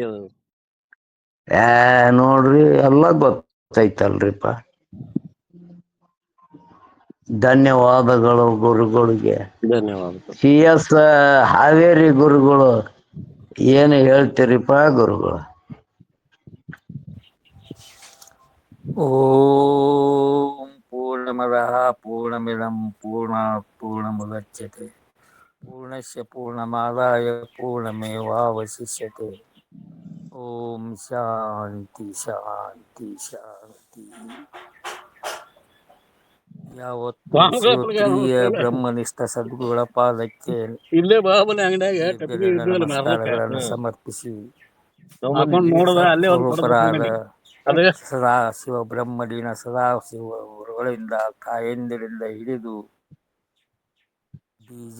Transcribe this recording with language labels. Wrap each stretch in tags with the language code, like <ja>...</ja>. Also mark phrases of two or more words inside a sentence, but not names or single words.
<kn>ನೋಡ್ರಿ, ಎಲ್ಲ ಗೊತ್ತೈತಲ್ರಿಪ್ಪ. ಧನ್ಯವಾದಗಳು ಗುರುಗಳಿಗೆ. ಧನ್ಯವಾದ. CS ಹಾವೇರಿ ಗುರುಗಳು ಏನು ಹೇಳ್ತೀರಿಪ್ಪ ಗುರುಗಳು?</kn> <sa>ಓಂ ಪೂರ್ಣಮದಃ ಪೂರ್ಣಮಿದಂ ಪೂರ್ಣಾತ್ ಪೂರ್ಣಮುದಚ್ಯತೆ ಪೂರ್ಣಸ್ಯ ಪೂರ್ಣಮಾದಾಯ ಪೂರ್ಣಮೇವಾವಶಿಷ್ಯತೆ. ಓಂ ಶಾಂತಿ ಶಾಂತಿ ಶಾಂತಿ.</sa> <kn>ಯಾವತ್ತು ಶ್ರೋತ್ರಿಯ ಬ್ರಹ್ಮನಿಷ್ಠ ಸದ್ಗುರುಗಳ ಪಾದಕ್ಕೆ ಇಲ್ಲೇ ಬಾಬನ ಅಂಗಡಿಯಾಗ ನಮಸ್ಕಾರಗಳನ್ನು ಸಮರ್ಪಿಸಿ ಹಾಕೊಂಡ್ ನೋಡುದ ಅಲ್ಲೇ ಒಂದ್ ಸ್ವರೂಪರಾದ ಅದ ಸದಾ ಶಿವ ಬ್ರಹ್ಮಲೀನ ಸದಾ ಶಿವ ಗುರುಗಳಿಂದ ತಾಯಂದಿರಿಂದ ಹಿಡಿದು ಡಿ.ಜೆ.</kn>